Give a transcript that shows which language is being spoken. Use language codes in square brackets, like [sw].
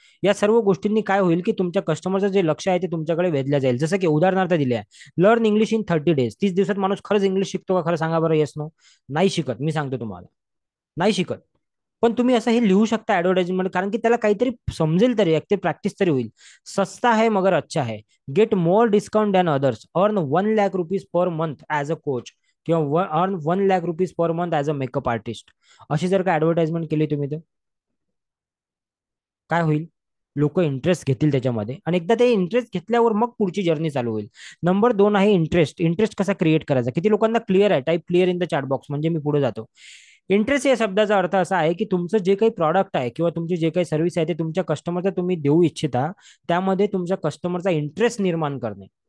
[mr] या सर्व गोष्टींनी काय होईल की तुमच्या कस्टमरचं जे लक्ष आहे ते तुमच्याकडे वेधलं जाईल. जसं की उदाहरणार्थ दिले आहे, लर्न इंग्लिश इन 30 days. 30 दिवसात माणूस खरंच इंग्लिश शिकतो का? खरं सांगा बरं, येस नो? नाही शिकत, मी सांगतो तुम्हाला, नाही शिकत. पण तुम्ही असं हे लिहू शकता ऍडव्हर्टाइजमेंट, कारण की त्याला काहीतरी समजेल तरी, ते प्रॅक्टिस तरी होईल. [hi] सस्ता है मगर अच्छा है, [en] Get more discount than others, earn 1 lakh rupees per month as a coach, किंवा earn 1 lakh rupees per month as a makeup artist. [mr] अशी जर का ऍडव्हर्टाइजमेंट केली तुम्ही तर काय होईल? लोक इंटरेस्ट घेतील त्याच्यामध्ये, आणि एकदा ते इंटरेस्ट घेतल्यावर मग पुढची जर्नी चालू होईल. नंबर 2 आहे इंटरेस्ट. इंटरेस्ट कसा क्रिएट करायचा? किती लोकांना क्लिअर आहे? [en] type clear in the chat box, [mr] म्हणजे मी पुढे जातो. इंटरेस्ट या शब्दाचा अर्थ असा आहे की तुमचं जे काही प्रॉडक्ट आहे किंवा तुमची जे काही सर्व्हिस आहे ते तुमच्या कस्टमरला तुम्ही देऊ इच्छिता, त्यामध्ये तुमच्या कस्टमरचा इंटरेस्ट निर्माण करणे.